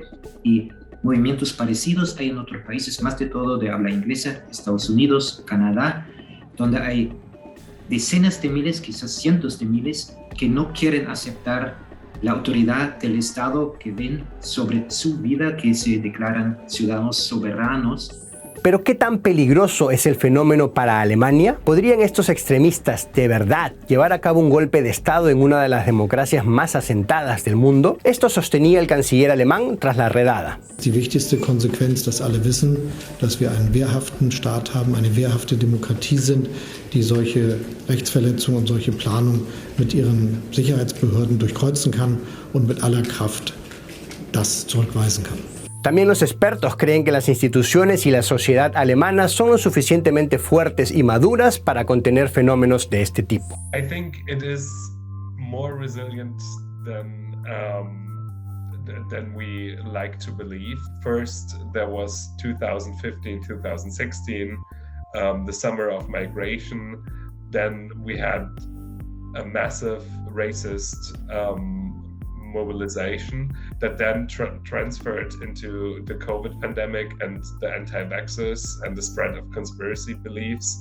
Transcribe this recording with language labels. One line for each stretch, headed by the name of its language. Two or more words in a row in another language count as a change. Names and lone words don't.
Spanish: Y movimientos parecidos hay en otros países, más de todo de habla inglesa, Estados Unidos, Canadá, donde hay decenas de miles, quizás cientos de miles, que no quieren aceptar la autoridad del Estado, que ven sobre su vida, que se declaran ciudadanos soberanos. ¿Pero qué tan peligroso es el fenómeno para Alemania? ¿Podrían estos extremistas de verdad llevar a cabo un golpe de Estado en una de las democracias más asentadas del mundo? Esto sostenía el canciller alemán tras la redada.
German: Die wichtigste Konsequenz, dass alle wissen, dass wir einen wehrhaften Staat haben, eine wehrhafte Demokratie sind, die solche Rechtsverletzungen und solche Planungen mit ihren Sicherheitsbehörden durchkreuzen kann und mit aller Kraft das zurückweisen kann.
Spanish: También los expertos creen que las instituciones y la sociedad alemana son lo suficientemente fuertes y maduras para contener fenómenos de este tipo.
English: I think it is more resilient than we like to believe. First, there was 2015, 2016, the summer of migration. Then we had a massive racist mobilization that then transferred into the COVID pandemic and the anti-vaxxers and the spread of conspiracy beliefs.